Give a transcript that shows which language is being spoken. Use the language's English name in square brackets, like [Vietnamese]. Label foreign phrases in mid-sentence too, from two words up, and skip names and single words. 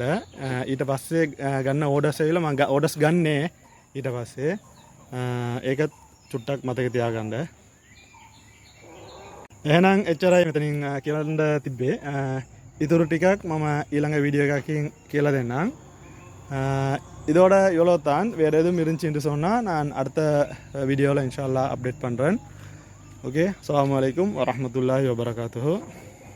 [Sinhala] ඊට පස්සේ ගන්න ඕඩර්ස් ඇවිල්ලා මම ඕඩර්ස් ගන්නෙ. ඊට පස්සේ ඒක චුට්ටක් මතක තියාගන්න. එහෙනම් එච්චරයි මෙතනින් කියන්න තිබ්බේ. ඉතුරු ටිකක් මම ඊළඟ වීඩියෝ එකකින් කියලා දෙන්නම්. [Tamil] இதோட இவ்வளோ தான். வேறு எதுவும் இருந்துச்சுன்னு சொன்னால் நான் அடுத்த வீடியோவில் [Arabic] إن شاء الله [Tamil] அப்டேட் பண்ணுறேன். [Arabic] ஓகே, السلام عليكم ورحمة الله وبركاته.